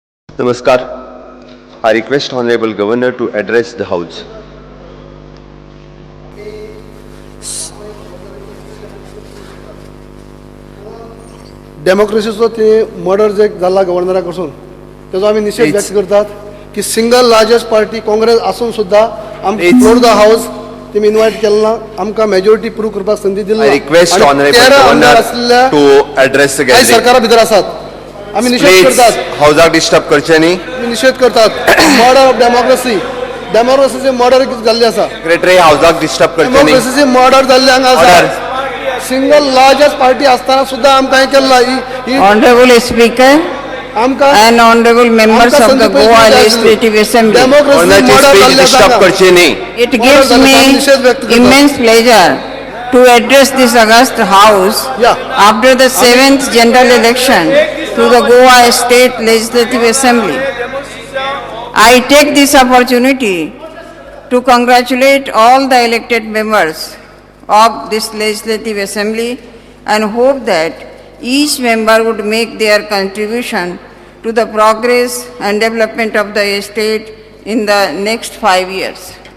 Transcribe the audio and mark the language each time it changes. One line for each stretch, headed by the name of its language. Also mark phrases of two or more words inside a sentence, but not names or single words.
English: Namaskar. I request Honorable Governor to address the House.
Konkani: डेमोक्रेसीचो ते मर्डर जे जाला गव्हर्नरा कडसून तेजो आमी निशेध
English: Please.
Konkani: व्यक्त करतात की
English: single largest party
Konkani: काँग्रेस आसून सुद्धा आमकां
English: Please. floor the House
Konkani: तेमी इन्वायट केलें ना, आमकां
English: majority prove
Konkani: करपाक संदी दिली
English: I
Konkani: ना.
English: request
Konkani: आनी
English: Honorable
Konkani: 13 आमदार
English: Governor
Konkani: आसलेल्या
English: to address the
Konkani: कांय
English: gathering.
Konkani: सरकारा भितर आसात. आमी निशेध
English: Please,
Konkani: करतात,
English: House disturb
Konkani: करचे न्ही. आमी निशेध करतात
English: murder of
Konkani: डेमोक्रेसीचे मर्डर जाल्ले आसा.
English: Secretary House disturb
Konkani: करचे न्ही. डेमोक्रेसीचे मर्डर जाल्ले हांगा
English: Order.
Konkani: आसा.
English: single largest party
Konkani: आसतना सुद्धा आमकां हें केलें ना.
English: Honorable Speaker
Konkani: आमकां
English: and honorable members of the Goa Legislative Assembly, Honorable speech disturb
Konkani: करचे न्ही.
English: it gives me immense pleasure to address this august House Yeah. after the 7th general election to the Goa State Legislative Assembly. I take this opportunity to congratulate all the elected members of this Legislative Assembly and hope that each member would make their contribution to the progress and development of the state in the next 5 years.